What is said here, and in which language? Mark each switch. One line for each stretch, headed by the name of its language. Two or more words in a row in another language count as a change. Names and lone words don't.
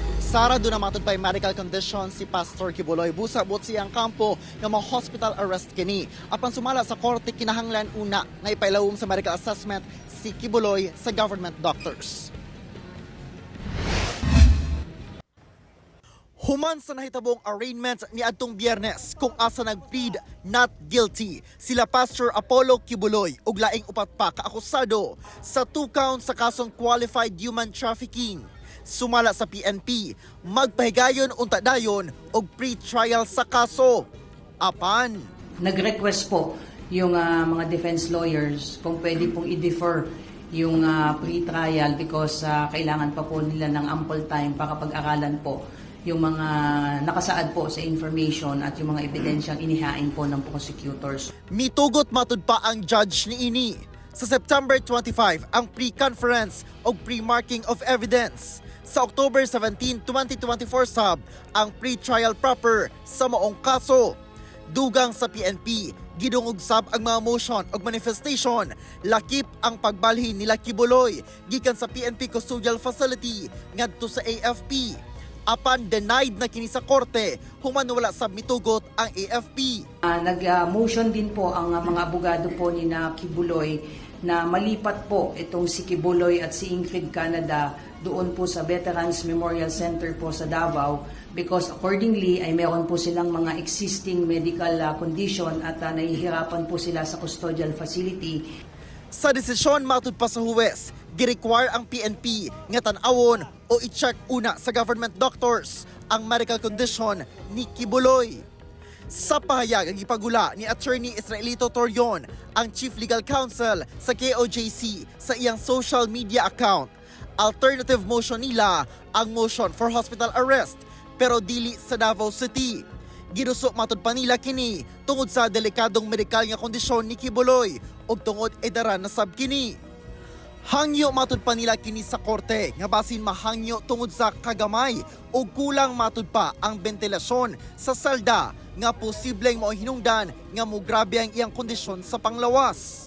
Cebuano: Sara, doon na matod pa
English: medical condition
Cebuano: si Pastor Kibuloy. Busa-bot siyang kampo ng mga
English: hospital arrest
Cebuano: kini. Apan sumala sa korte kinahanglan una nga ipailawom sa
English: medical assessment
Cebuano: si Kibuloy sa
English: government doctors.
Cebuano: Human sa nahitabong arraignment ni adtong Biyernes kung asa nag-plead
English: not guilty
Cebuano: sila Pastor Apollo Kibuloy ug laing upat pa kaakusado sa 2 counts sa kasong
English: qualified human trafficking.
Cebuano: Sumala sa PNP, magpahigayon unta dayon og pre-trial sa kaso. Apan
Filipino: nag-request po yung mga
English: defense lawyers
Filipino: kung pwede pong i-defer yung
English: pre-trial because
Filipino: kailangan pa po nila ng
English: ample time
Filipino: para pag-aralan po yung mga nakasaad po sa information at yung mga ebidensyang inihain po ng prosecutors.
Cebuano: mitugot matud pa ang judge ni ini. Sa September 25 ang pre-conference o
English: pre-marking of evidence.
Cebuano: Sa October 17, 2024 sab ang
English: pre-trial proper
Cebuano: sa maong kaso. Dugang sa PNP, gidungog sab ang mga motion o manifestation. Lakip ang pagbalhin nila Kibuloy gikan sa PNP Custodial Facility ngadto sa AFP. Apan denied na kini sa korte, human wala sab mitugot ang AFP.
Filipino: Nag-motion din po ang mga abogado po ni na Kibuloy na malipat po itong si Kibuloy at si Ingrid Canada doon po sa Veterans Memorial Center po sa Davao
English: because accordingly
Filipino: ay meron po silang mga
English: existing medical condition
Filipino: at nahihirapan po sila sa
English: custodial facility.
Cebuano: Sa desisyon matud pa sa huwes, gi-require ang PNP nga tan-awon o i-check una sa government doctors ang
English: medical condition
Cebuano: ni Kibuloy. Sa pahayag ang ipagula ni Attorney Israelito Torion, ang
English: Chief Legal Counsel
Cebuano: sa KOJC sa iyang
English: social media account. Alternative motion
Cebuano: nila ang
English: motion for hospital arrest
Cebuano: pero dili sa Davao City. Ginuso matud pa nila kini tungod sa delikadong medikal nga kondisyon ni Kibuloy ug tungod edara na sab kini. Hangyo matud pa nila kini sa korte nga basin mahangyo tungod sa kagamay ug kulang matud pa ang ventilasyon sa selda nga posibleng mao hinungdan nga mograbe ang iyang kondisyon sa panglawas.